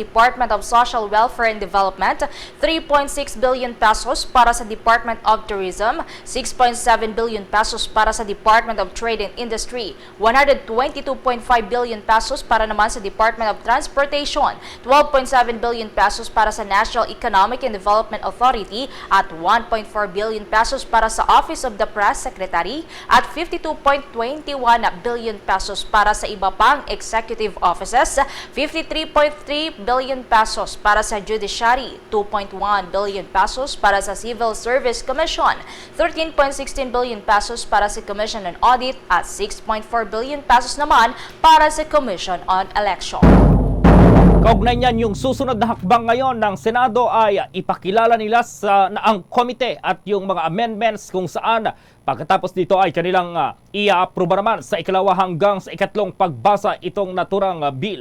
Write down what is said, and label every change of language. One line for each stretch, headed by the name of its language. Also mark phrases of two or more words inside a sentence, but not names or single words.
Filipino: Department of Social Welfare and Development, 3.6 billion pesos para sa Department of Tourism, 6.7 billion pesos para sa Department of Trade and Industry, 122.5 billion pesos para naman sa Department of Transportation, 12.7 billion pesos para sa National Economic and Development Authority at 1.4 billion pesos para sa Office of the Press Secretary at 52.21 billion pesos para sa iba pang executive offices, 53.3 billion pesos para sa Judiciary, 2.1 billion pesos para sa Civil Service Commission, 13.16 billion pesos para sa Commission on Audit at 6.4 billion pesos naman para sa Commission on Election. Kaugnay niyan, yung susunod na hakbang ngayon ng Senado ay ipakilala nila na ang komite at yung mga amendments kung saan pagkatapos dito ay kanilang i-approve naman sa ikalawa hanggang sa ikatlong pagbasa itong naturang bill.